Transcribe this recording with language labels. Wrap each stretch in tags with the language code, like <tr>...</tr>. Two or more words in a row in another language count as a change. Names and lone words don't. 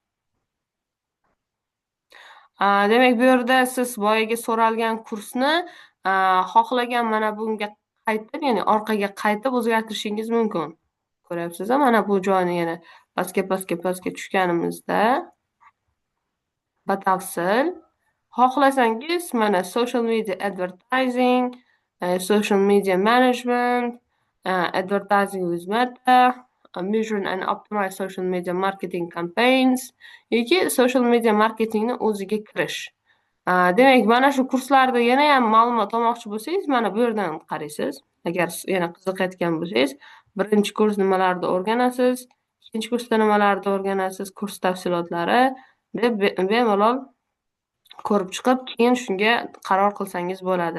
<uz>Demak, bu yerda siz boyaga so'ralgan kursni xohlagan mana bunga qaytib, ya'ni orqaga qaytib o'zgartirishingiz mumkin. Ko'ryapsiz, mana bu joyni yana pastga tushganimizda batafsil xohlasangiz mana</uz> <en>social media advertising, social media management, advertising with Meta, measure and optimize social media marketing campaigns</en> <uz>yoki</uz> <en>social media</en> <uz>marketingni o'ziga kirish. Demak, mana shu kurslarda yana ham ma'lumot olmoqchi bo'lsangiz, mana bu yerdan qaraysiz. Agar yana qiziqayotgan bo'lsangiz, birinchi kurs nimalarni o'rganasiz, ikkinchi kursda nimalarni o'rganasiz, kurs tafsilotlari deb bemalol ko'rib chiqib, keyin shunga qaror qilsangiz bo'ladi.</uz>